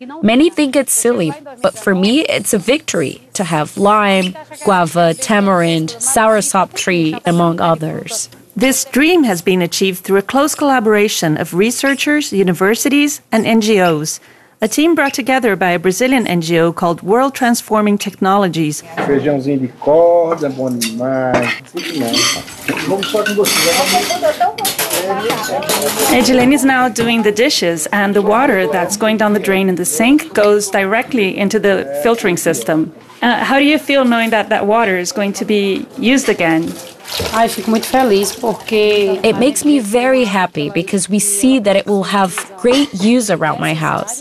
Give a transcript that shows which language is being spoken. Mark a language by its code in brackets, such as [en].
[en] Many think it's silly, but for me it's a victory to have lime, guava, tamarind, soursop tree, among others. This dream has been achieved through a close collaboration of researchers, universities, and NGOs. A team brought together by a Brazilian NGO called World Transforming Technologies. [pt] Feijãozinho de corda, bom demais. [en] Edilene is now doing the dishes, and the water that's going down the drain in the sink goes directly into the filtering system. How do you feel knowing that that water is going to be used again? It makes me very happy because we see that it will have great use around my house.